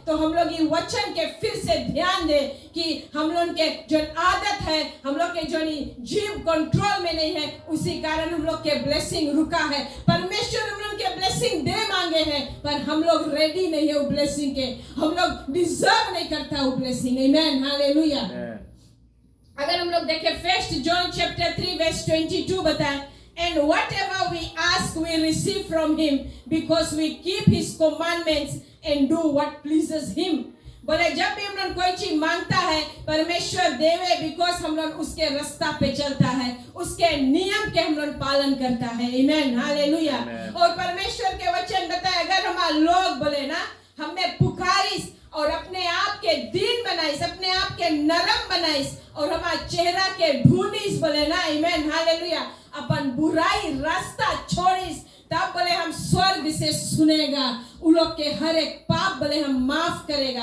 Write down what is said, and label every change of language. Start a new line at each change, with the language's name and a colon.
Hindi: तो हम लोग ये वचन के फिर से ध्यान दे कि हम लोग के जो आदत है, हम लोग के जो जीव कंट्रोल में नहीं है, उसी कारण हम लोग के ब्लेसिंग रुका है। परमेश्वर हम लोग के ब्लेसिंग दे मांगे हैं, पर हम लोग रेडी नहीं है वो ब्लेसिंग के, हम लोग डिजर्व नहीं करता वो ब्लेसिंग। आमीन, हालेलुया। अगर हम लोग देखें 1 John chapter 3 verse 22 बताए,
English: and whatever we ask we receive from him because we keep his commandments and do what pleases him।
Hindi: बोले जब भी हम लोग कोई चीज मांगता है परमेश्वर देवे, बिकॉज हम लोग उसके रास्ता पे चलता है, उसके नियम के हम लोग पालन करता है। आमीन, हालेलुया। और परमेश्वर के वचन बताए, अगर हमारे लोग बोले ना हमें पुकारिस और अपने आप के दीन बनाइस, अपने आप के नरम बनाइस और हमारा चेहरा के ढूंढिस, बोले ना, आमीन, हालेलुया, अपन बुराई रास्ता छोड़िस, तब बोले हम स्वर्ग से सुनेगा, उन लोग के हर एक पाप बोले हम माफ करेगा।